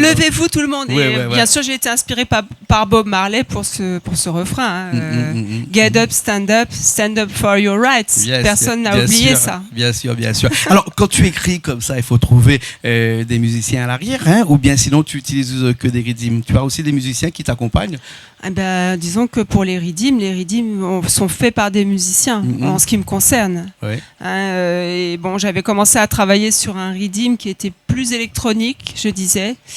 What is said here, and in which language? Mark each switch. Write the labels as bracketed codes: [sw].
[fr] Levez-vous tout le monde. Et bien sûr, j'ai été inspirée par Bob Marley pour ce refrain. [en] Get up, stand up for your rights. [fr] Personne n'a oublié ça. Bien sûr. Alors, quand tu écris comme ça, il faut trouver des musiciens à l'arrière, ou bien sinon tu utilises que des rythmes. Tu as aussi des musiciens qui t'accompagnent? Disons que pour les rythmes sont faits par des musiciens, en ce qui me concerne. Oui. Et bon, j'avais commencé à travailler sur un rythme qui était plus électronique, je disais.